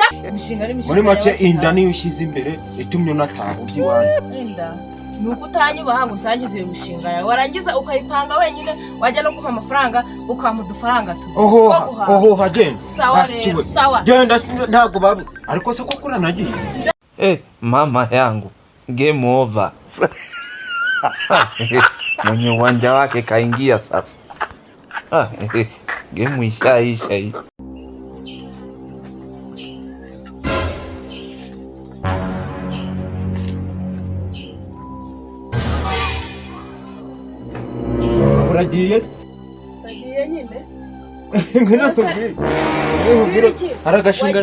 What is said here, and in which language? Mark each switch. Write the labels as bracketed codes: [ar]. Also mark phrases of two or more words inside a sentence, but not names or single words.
[rw] muri make inda niyo ushyize imbere itumye unataha iwanyu nuko utanyubaha ngo nsangize iyo mishinga yawe warangiza ukayipanga wenyine wajya no kumpa amafaranga ukampa udufaranga tu oho hagenda sawa genda ntabwo babu ariko se koko uranagiye [sw] mama yangu [en] game over. [sw] Mwenye uwanja wake kaingia sasa. Game ishaisha hii. [rw] Uragiye nyine ngwino tubwire aragashinga